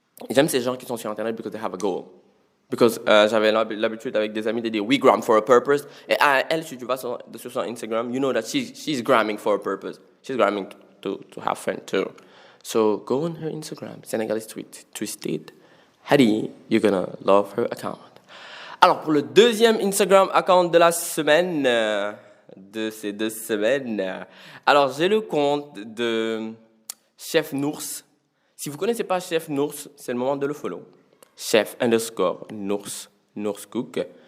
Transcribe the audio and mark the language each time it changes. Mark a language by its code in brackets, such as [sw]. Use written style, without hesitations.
[fr] J'aime ces gens qui sont sur Internet [en] because they have a goal. [fr] Because j'avais l'habitude avec des amis de dire [en] we gram for a purpose. [fr] Et elle, si tu vas sur son Instagram, [en] you know that she's gramming for a purpose. She's gramming to have fun too. So go on her Instagram, Senegalese Twisted Hadi, you're gonna love her account. [fr] Alors pour le deuxième Instagram account de la semaine, de ces 2 semaines, alors j'ai le compte de Chef Nours. Si vous ne connaissez pas Chef Nours, c'est le moment de le follow. Chef_Nours, Nours Cook.